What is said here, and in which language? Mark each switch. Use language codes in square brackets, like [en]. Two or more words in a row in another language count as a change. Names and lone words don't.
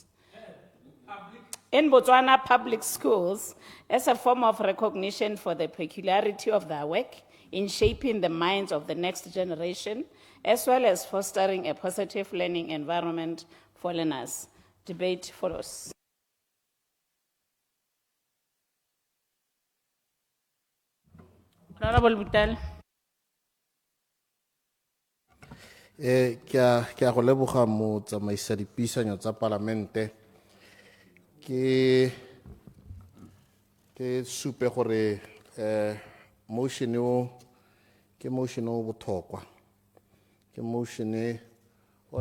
[en] In Botswana public schools, as a form of recognition for the peculiarity of their work in shaping the minds of the next generation, as well as fostering a positive learning environment for learners. Debate follows. Honorable Butel. [tn] Ke a go leboga mo tsamaisa dipuisano tsa palamente ke supe gore motion o ke motion o botlhokwa ke motion o